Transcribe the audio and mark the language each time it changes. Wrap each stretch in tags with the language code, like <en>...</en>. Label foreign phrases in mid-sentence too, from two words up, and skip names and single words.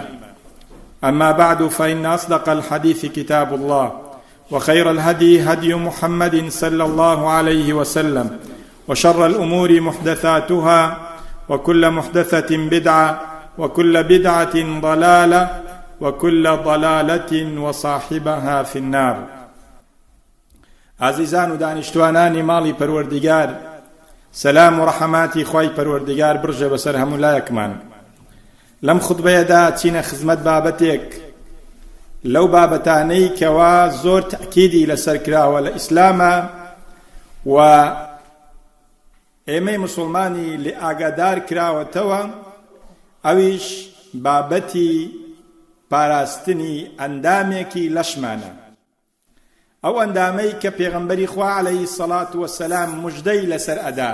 <ar>أما بعد، فإن أصدق الحديث كتاب الله، وخير الهدي هدي محمد صلى الله عليه وسلم، وشر الأمور محدثاتها، وكل محدثة بدعة، وكل بدعة ضلالة، وكل ضلالة وصاحبها في النار.</ar> <ckb>عزیزان و دانیشتوانانی ماڵی پەروەردیگار، سەلام و ڕەحەماتی خۆی پەروەردیگار برژە بەسەر هەموو لایەکمان. لەم خوتبەیەدا چینە خزمەت بابەتێک لەو بابەتانەی کەوا زۆر تەئکیدی لەسەر کراوە لە ئیسلامە و ئێمەی موسڵمانی لێ ئاگادار کراوەتەوە، ئەویش بابەتی پاراستنی ئەندامێکی لەشمانە، ئەو ئەندامەی کە پێغەمبەری خوا</ckb> <ar>عەلەیهی سەڵات وەسەلام</ar> <ckb>موژدەی لەسەر ئەدا.</ckb>